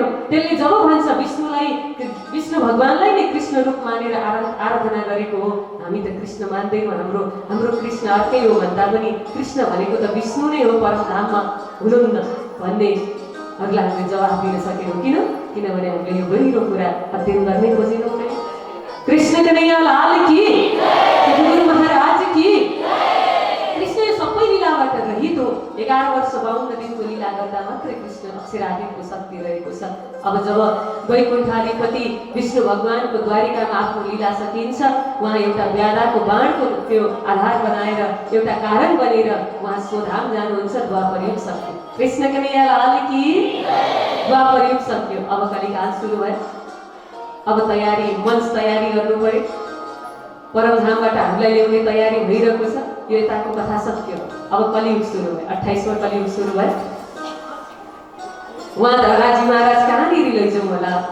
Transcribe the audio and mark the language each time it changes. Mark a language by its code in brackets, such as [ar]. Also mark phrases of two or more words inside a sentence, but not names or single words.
[ne] त्यसले जब भन्छ विष्णुलाई विष्णु भगवानलाई नै कृष्ण रूप मानेर आराधना गरेको हो, हामी त कृष्ण मान्दैनौँ, हाम्रो कृष्ण अर्कै हो भन्दा पनि कृष्ण भनेको त विष्णु नै हो, परमधाममा हुनुहुन्न भन्नेहरूलाई हामीले जवाफ दिन सकेनौँ। किनभने हामीले यो गहिरो कुरा अध्ययन गर्नै खोजेनौँ नै। [hi] कृष्ण कन्हैया लाल की, गुरु महाराज की। [ne] कृष्ण सबै लीलाबाट रहित हो। 11 वर्ष 52 दिनको लीला गर्दा मात्रै कृष्ण अक्षरातीतको शक्ति रहेको छ। अब जब वैकुण्ठाधिपति विष्णु भगवानको द्वारिकामा आफ्नो लीला सकिन्छ, उहाँ एउटा व्याधाको बाणको त्यो आधार बनाएर एउटा कारण बनेर उहाँ स्वधाम जानुहुन्छ। द्वापर युग सक्यो। [hi] कृष्ण कन्हैया लाल की। [ne] द्वापर युग सक्यो। अब कलिकाल सुरु भयो। अब तयारी मञ्च तयारी गर्नु पर्यो। परमधामबाट हामीलाई ल्याउने तयारी भइरहेको छ। यो यताको कथा सक्यो। अब कलियुग सुरु भयो। 28वां कलियुग सुरु भयो। उहाँ धराजी महाराज कहाँनिर लैजाउँ होला।